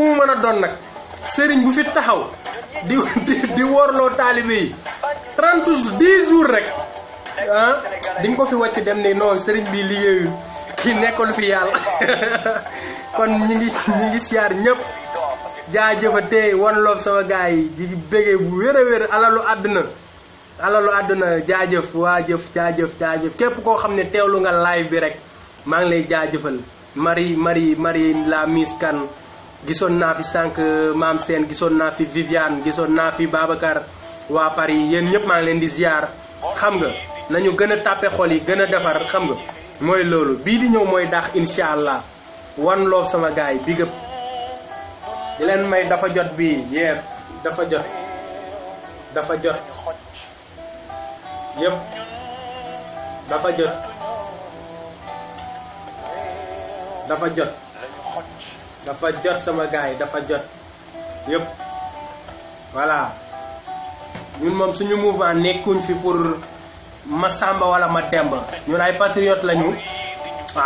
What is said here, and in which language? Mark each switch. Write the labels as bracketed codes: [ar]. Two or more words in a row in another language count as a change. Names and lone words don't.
[wo] mu mën a doon nag sëriñ bu fi taxaw di wóorloo taalibe yi 10 jours rek ah di nga ko fi wàcc dem ne non sëriñ bi liggéeyul ki nekkul fi yàlla kon ñi ngi siyaar ñëpp jaajëfatee [en] one love [wo] sama gars yi di bëggee bu wér a wér alalu àdduna jaajëf jaajëf képp koo xam ne teewlu nga live bi rek maa ngi lay jaajëfal Marie la Miss Kane gisoon naa fi sànq Maam Sène gisoon naa fi Viviane gisoon naa fi Babacar waa Paris yéen ñëpp maa ngi leen di ziar xam nga nañu gën a tàppe xol yi gën a defar xam nga mooy loolu bii di ñëw mooy daax [ar] إن شاء الله [en] one love [wo] sama gars yi [en] big up [wo] di leen may dafa jot bii yeer dafa jot yëpp dafa jot sama gars yi dafa jot yëpp voilà ñun moom suñu mouvement nekkuñ fi pour ma sàmba wala ma demba ñun ay patriote lañu waaw